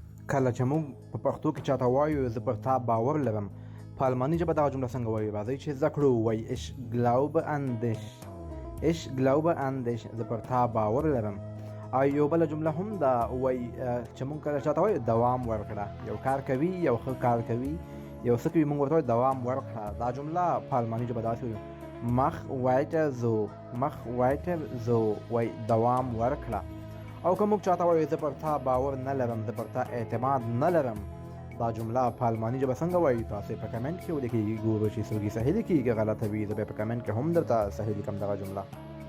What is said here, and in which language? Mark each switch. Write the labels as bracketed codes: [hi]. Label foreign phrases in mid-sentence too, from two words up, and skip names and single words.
[ps] کله چې موږ په پښتو کې چاته وایو زه پر تا باور لرم، په الماني ژبه دغه جمله څنګه وایو؟ راځئ چې زده کړو. وایي [de] ich glaube an dich. ich glaube an dich، [ps] زه پر تا باور لرم. او یو بله جمله هم ده، وایي چې موږ کله چاته وایو دوام ورکړه. یو کار کوي، یو ښه کار کوي، یو څه کوي، موږ ورته وایو دوام ورکړه. دا جمله په الماني ژبه داسې وایو [de] mach weiter so، mach weiter so، [ps] وایي دوام ورکړه. او که موږ چاته وایو زه پر تا باور نه لرم، زه پر تا اعتماد نه لرم، دا جمله په الماني ژبه څنګه وایو؟ تاسې په کمنټ کې ولیکئ، ګورو چې څوک یې صحیح لیکي، که غلطه وي زه بیا په کمنټ کې هم درته صحیح لیکم دغه جمله.